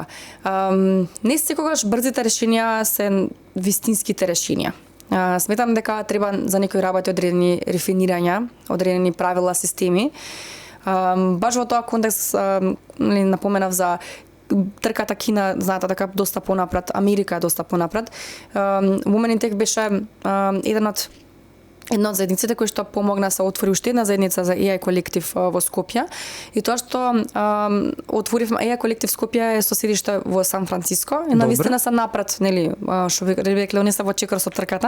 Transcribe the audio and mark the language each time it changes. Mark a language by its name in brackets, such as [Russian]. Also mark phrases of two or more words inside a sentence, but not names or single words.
[Macedonian] Не секогаш брзите решенија се вистинските решенија. Сметам дека треба за некои работи одредени рефинирања, одредени правила, системи. Баш во тоа контекст напоменав за трката Кина, знаете дека доста понапред, Америка е доста понапред. Women in Tech беше една од заедниците кои што помогна се отвори уште една заедница за AI колектив во Скопје. И тоа што отворивме AI колектив Скопје е со седиште во Сан Франциско и навистина се напред, нели, што ви рекле, они се во чекор со трката.